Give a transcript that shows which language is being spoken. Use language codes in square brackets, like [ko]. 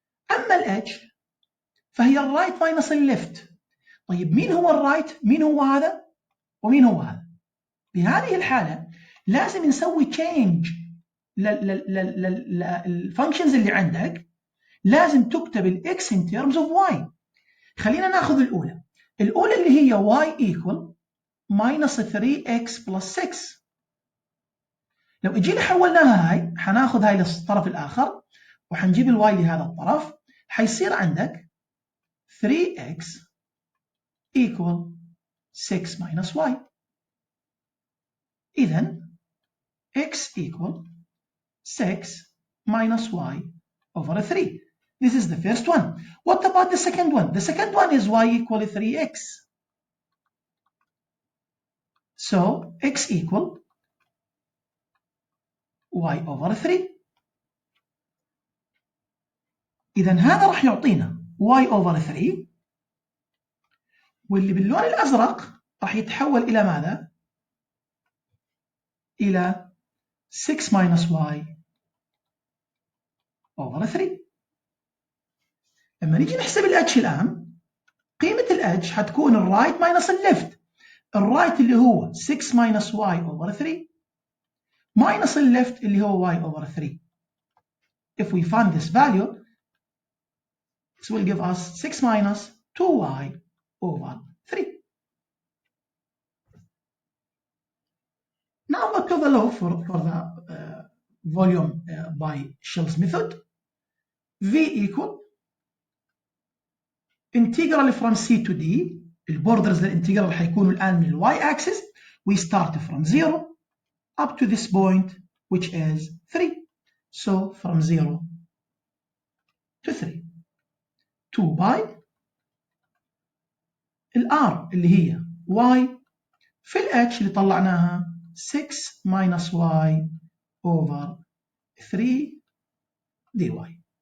[ar] اما الاتش فهي الرايت ماينس الليفت. طيب مين هو الرايت؟ مين هو هذا؟ ومين هو هذا؟ بهذه الحاله لازم نسوي تشينج للفانكشنز اللي عندك، لازم تكتب الاكس [en] in terms of y. [ar] خلينا ناخذ الأولى اللي هي [en] y equal minus 3x plus 6. [ar] لو اجينا حولناها هاي، حناخذ هاي للطرف الآخر وحنجيب الواي لهذا الطرف، حيصير عندك [en] 3x equal 6 minus y. [ar] إذن [en] x equal 6 minus y over 3. This is the first one. What about the second one? The second one is y equal 3x. So x equal y over 3. [ar] إذا هذا راح يعطينا [en] y over 3، [ar] واللي باللون الأزرق راح يتحول إلى ماذا؟ إلى [en] 6 minus y over 3. [ar] لما نيجي نحسب الاتش الآن، قيمة الاتش حتكون الرايت ماينس الليفت. الرايت اللي هو [en] 6 minus y over 3 [ar] minus الليفت اللي هو [en] y over 3. If we find this value, this will give us 6 minus 2y over 3. Now back to the law for the volume by Shell's method. V equal integral from C to D. [ar] البوردرز للانتجرال حيكونوا الآن من الواي axis. [en] We start from 0 up to this point which is 3. So from 0 to 3. [ar] 2 by الR اللي هي y في الH اللي طلعناها [en] 6 minus y over 3 dy.